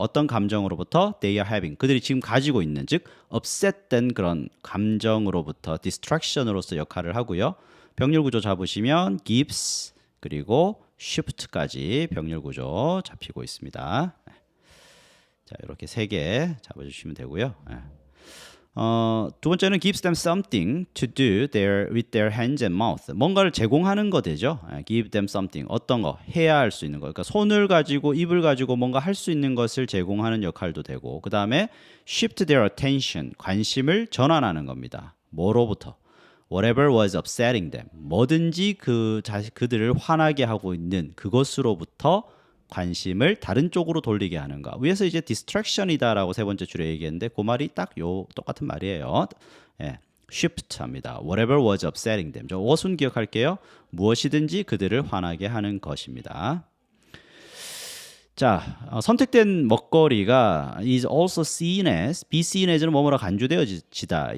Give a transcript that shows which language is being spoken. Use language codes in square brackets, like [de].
[ko] 어떤 감정으로부터 [en] they are having [ko] 그들이 지금 가지고 있는 즉 upset된 그런 감정으로부터 distraction으로서 역할을 하고요. 병렬 구조 잡으시면 gives 그리고 shift까지 병렬 구조 잡히고 있습니다. 자, 이렇게 세 개 잡아주시면 되고요. 두 번째는 [en] gives them something to do with their hands and mouth. [ko] 뭔가를 제공하는 거 되죠. [en] give them something. [ko] 어떤 거 해야 할 수 있는 거. 그러니까 손을 가지고 입을 가지고 뭔가 할 수 있는 것을 제공하는 역할도 되고 그 다음에 [en] shift their attention. [ko] 관심을 전환하는 겁니다. 뭐로부터? [en] Whatever was upsetting them. [ko] 뭐든지 그들을 화나게 하고 있는 그것으로부터 관심을 다른 쪽으로 돌리게 하는가. 위에서 이제 distraction이다라고 세 번째 줄에 얘기했는데 그 말이 딱 요 똑같은 말이에요. shift 합니다. [en] Whatever was upsetting them. [ko] 저 what은 기억할게요. 무엇이든지 그들을 화나게 하는 것입니다. 자, 선택된 먹거리가 [en] is also seen as, be seen as [ko] 는 뭐뭐라 간주되어지다.